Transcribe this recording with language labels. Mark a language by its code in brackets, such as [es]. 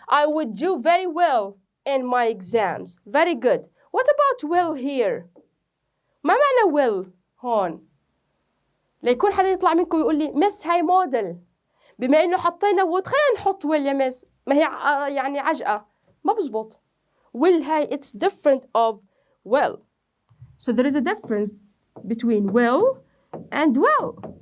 [en] I would do very well in my exams. Very good. What about will here? [ar] ما معنى will هون؟ ليكون حدا يطلع منكم يقول لي مس هاي موديل. بما إنه حطينا would خلينا نحط will يا مس. ما هي يعني عجقة. ما بزبط. [en] will هاي it's different of will. So there is a difference between will and will.